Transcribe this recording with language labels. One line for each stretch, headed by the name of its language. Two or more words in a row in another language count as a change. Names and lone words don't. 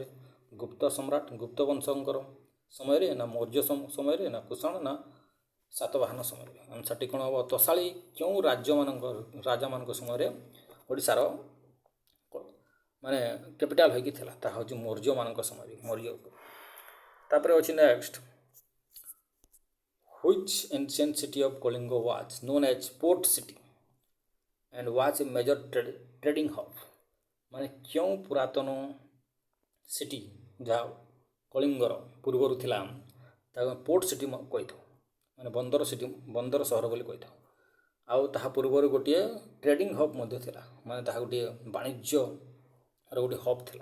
Odia: ଗୁପ୍ତ ସମ୍ରାଟ ଗୁପ୍ତ ବଂଶଙ୍କର ସମୟରେ ନା ମୌର୍ଯ୍ୟ ସମୟରେ ନା କୁଷାଣ ନା ସାତବାହନ ସମୟରେ? ଆନ୍ସର୍ଟି କ'ଣ ହେବ? ତୋଷାଳୀ କେଉଁ ରାଜାମାନଙ୍କ ସମୟରେ ଓଡ଼ିଶାର ମାନେ କ୍ୟାପିଟାଲ ହୋଇକି ଥିଲା? ତାହା ହେଉଛି ମୌର୍ଯ୍ୟମାନଙ୍କ ସମୟରେ, ମୌର୍ଯ୍ୟ। ତାପରେ ଅଛି ନେକ୍ସଟ,
English: which ancient city of Kalinga was known as port city and was a major trading hub,
Odia: ମାନେ କେଉଁ ପୁରାତନ ସିଟି ଯାହା କଳିଙ୍ଗର ପୂର୍ବରୁ ଥିଲା ତାକୁ
English: port city
Odia: କହିଥାଉ, ମାନେ ବନ୍ଦର ସହର ବୋଲି କହିଥାଉ। ଆଉ ତାହା ପୂର୍ବରୁ ଗୋଟିଏ
English: trading hub
Odia: ମଧ୍ୟ ଥିଲା, ମାନେ ତାହା ଗୋଟିଏ ବାଣିଜ୍ୟର ଗୋଟିଏ ହବ୍ ଥିଲା।